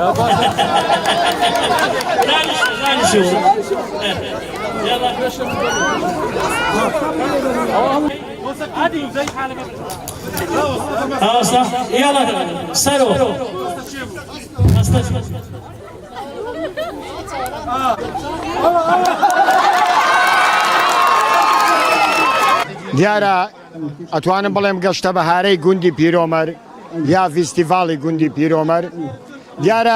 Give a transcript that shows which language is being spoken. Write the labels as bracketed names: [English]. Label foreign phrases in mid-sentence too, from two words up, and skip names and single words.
[Arabic] لا شو يلا عادي زي حالك خلاص يلا سروا [Central Kurdish] دیارە ئەتوانم بڵێم گەشتە بەهارەی گوندی پیرۆمەر یا فیستیڤاڵی گوندی پیرۆمەر دیارە